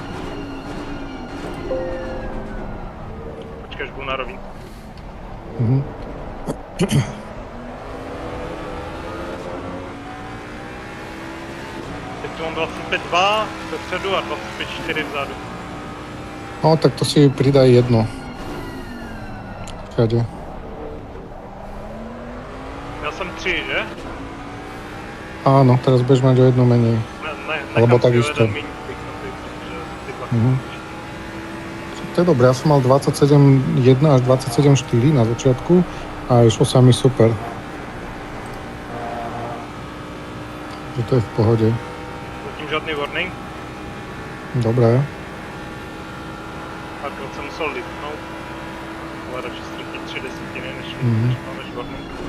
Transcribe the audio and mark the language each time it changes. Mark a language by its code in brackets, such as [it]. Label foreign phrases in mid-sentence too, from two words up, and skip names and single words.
[cs] Počkej, až budu na rovinku. Teď tu mám 25,2 dopředu a 25,4 vzadu. [sk] No, tak to si pridaj jedno. Všade. [cs] Měl jsem 3, že? [sk] Áno, teraz budeš mať o jedno menej. Alebo tak isto. To je dobré, ja som mal 27.1 až 27.4 na začiatku a išlo sa mi super. Že to je v pohode. [cs] Zatím žádný warning. [sk] Dobré. [cs] Párkrát jsem musel lipnout. Ale radši ztratit 3 desetiny, než máme warning.